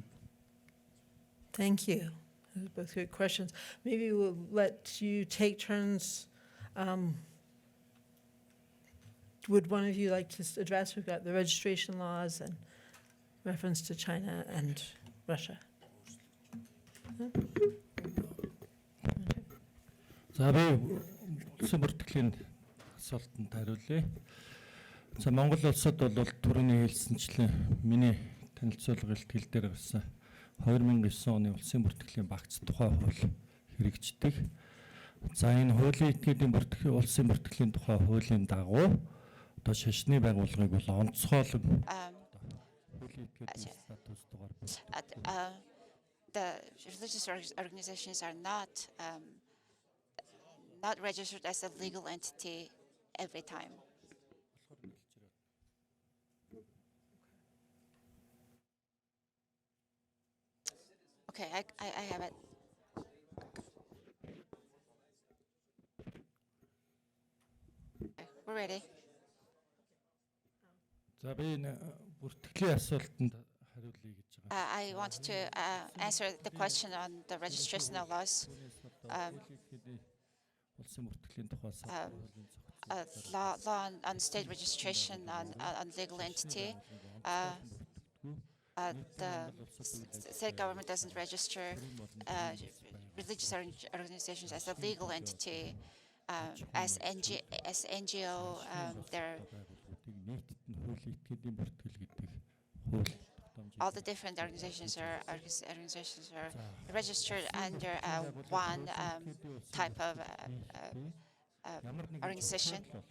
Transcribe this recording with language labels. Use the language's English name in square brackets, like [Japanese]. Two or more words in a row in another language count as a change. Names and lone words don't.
[English] Thank you. Those are both good questions. Maybe we'll let you take turns. Would one of you like to address? We've got the registration laws and reference to China and Russia. [Mongolian] За би улсын бүртгэлийн асуултанд хариулъя. За Монгол улсад бол түрүүний хэлсэнчлэн миний танилцуулга илтгэл дээр гарсан 2009 оны улсын бүртгэлийн багц тухай хууль хэрэгждэг. За энэ хуулийн этгээдийн улсын бүртгэлийн тухай хуулийн дагуу одоо шашны байгууллагыг бол онцгойлон хуулийн этгээдийн статус дугаар [English] the religious organizations are not registered as a legal entity every time. Okay, I have it. Okay, we're ready. [Mongolian] За би энэ бүртгэлийн асуултанд хариулъя гэж байгаа. [English] I want to answer the question on the registration laws. [Mongolian] Улсын бүртгэлийн тухай [English] Law on state registration on legal entity. The state government doesn't register religious organizations as a legal entity. As NGO, all the different organizations are registered under one type of organization.